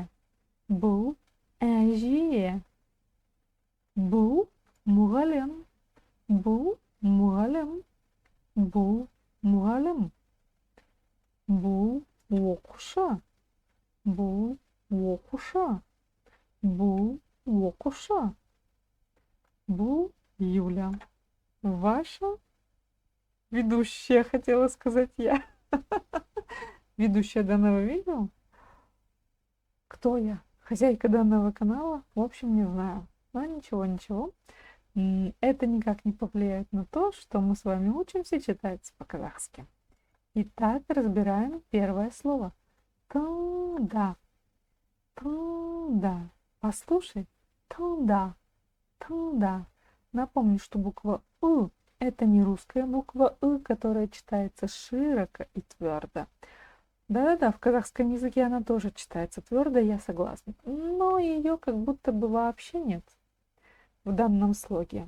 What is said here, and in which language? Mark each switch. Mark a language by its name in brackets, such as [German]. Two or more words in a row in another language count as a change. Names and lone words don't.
[Kazakh] Бұл әже. Бұл мұғалім. Бұл мұғалім. Бұл мұғалім. Бұл оқушы. Бұл оқушы. Бұл оқушы. Бұл Юля. [Russian] Ваша ведущая, хотела сказать я. Ведущая данного видео. Кто я? Хозяйка данного канала? В общем, не знаю. Но ничего. Это никак не повлияет на то, что мы с вами учимся читать по-казахски. Итак, разбираем первое слово. [Kazakh] Тыңда. Тыңда. Послушай. Тыңда. Тыңда. [Russian] Напомню, что буква «ы» — это не русская буква «ы», которая читается широко и твердо. Да-да-да, в казахском языке она тоже читается твердо, я согласна. Но ее как будто бы вообще нет в данном слоге.